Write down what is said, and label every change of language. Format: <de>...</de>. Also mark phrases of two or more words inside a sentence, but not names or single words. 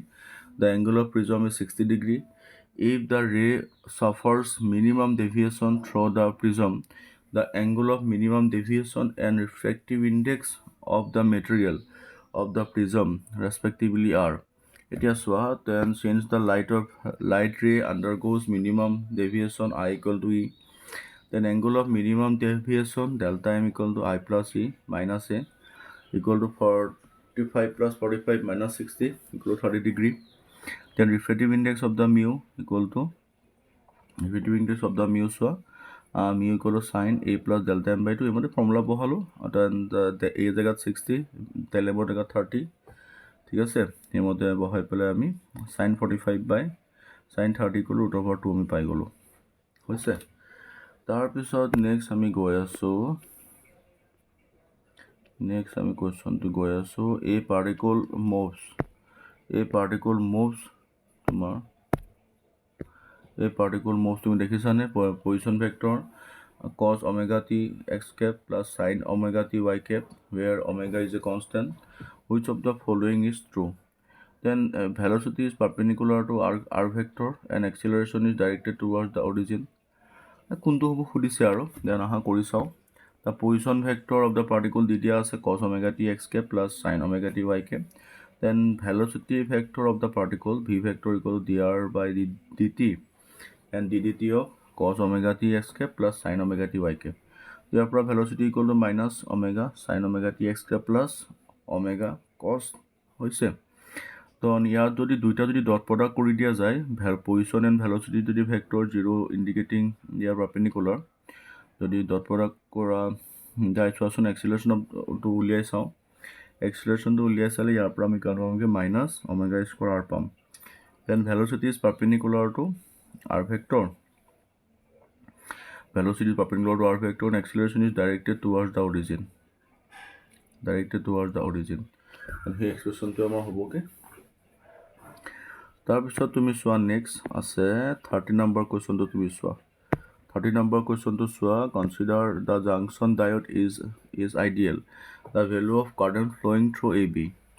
<en>The angle of prism is 60 degree. If the ray suffers minimum deviation through the prism, the angle of minimum deviation and refractive index of the material of the prism respectively are.</en> <as>এতিয়া চোৱা,</as> <en>then since the light ray undergoes minimum deviation I equal to E, then angle of minimum deviation delta m equal to I plus E minus A equal to 45 plus 45 minus 60 equal to 30 degree. Then refractive index of the mu equal to চোৱা mu equal to sin A plus delta m by 2</en> <as>এইমতে ফৰ্মুলা বহালোঁ, then A জেগাত 60 del m জেগাত 30, ঠিক আছে। সেইমতে বহাই পেলাই আমি</as> <en>sin 45 by sin 30 equal to root over 2</en> <as>আমি পাই গ'লোঁ, হৈছে। তাৰপিছত নেক্সট আমি গৈ আছোঁ কুৱেশ্যনটো গৈ আছোঁ</as> <en>a particle moves</en> <as>তুমি দেখিছানে</as> <en>position vector cos omega t x cap plus sin omega t y cap where omega is a constant. Which of the following is true? Then velocity is perpendicular to r vector and acceleration is directed towards the origin.</en> <as>কোনটো হ'ব সুধিছে আৰু, দেন আহা কৰি চাওঁ।</as> <en>The position vector of the particle</en> <as>দি দিয়া আছে</as> <en>cos omega t x cap plus sin omega t y cap. Then velocity vector of the particle v vector equal to dr by dt and ddt of cos omega t x cap plus sin omega t y cap.</en> <as>ইয়াৰ পৰা</as> <en>velocity equal to minus omega sin omega t x cap plus omega cos হৈছে।</en> <as>তো ইয়াত যদি দুইটা যদি</as> <en>dot product</en> <as>কৰি দিয়া যায়,</as> <en>position and velocity</en> <as>যদি ভেক্টৰ 0 ইণ্ডিকেটিং ইয়াৰ পাৰ্পেণ্ডিকুলাৰ, যদি</as> <en>dot product</en> <as>কৰা যায়, চোৱাচোন এক্সিলাৰেশ্যনটো উলিয়াই চাওঁ। এক্সিলাৰেশ্যনটো উলিয়াই চালে ইয়াৰ পৰা আমি কনফাৰ্মকৈ</as> <en>minus omega square r</en> <as>পাম।</as> <en>then velocity is perpendicular to r vector, and acceleration is directed towards the origin, and</en> <as>সেই এক্সপ্ৰেশ্যনটো আমাৰ হ'বগে। তাৰপিছত তুমি চোৱা নেক্সট আছে 30 নম্বৰ কুৱেশ্যনটো তুমি চোৱা।</as> <en>30</en> <as>নম্বৰ কুৱেশ্যনটো চোৱা,</as> <en>consider the junction diode is ideal, the value of current flowing through A B.</en>